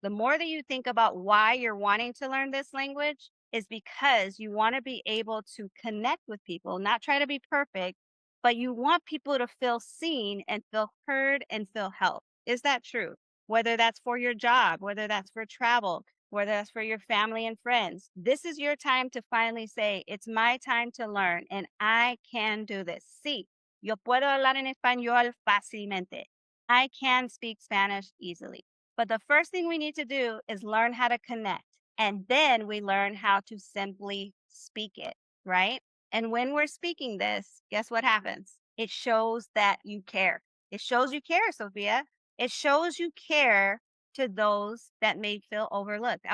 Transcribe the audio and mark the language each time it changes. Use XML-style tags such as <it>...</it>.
<en>The more that you think about why you're wanting to learn this language is because you want to be able to connect with people, not try to be perfect, but you want people to feel seen and feel heard and feel helped. Is that true? Whether that's for your job, whether that's for travel, whether that's for your family and friends. This is your time to finally say, it's my time to learn and I can do this.</en> <es>Sí, yo puedo hablar en español fácilmente.</es> <en>I can speak Spanish easily. But the first thing we need to do is learn how to connect. And then we learn how to simply speak it, right? And when we're speaking this, guess what happens? It shows that you care. It shows you care, Sophia. It shows you care to those that may feel overlooked.</en>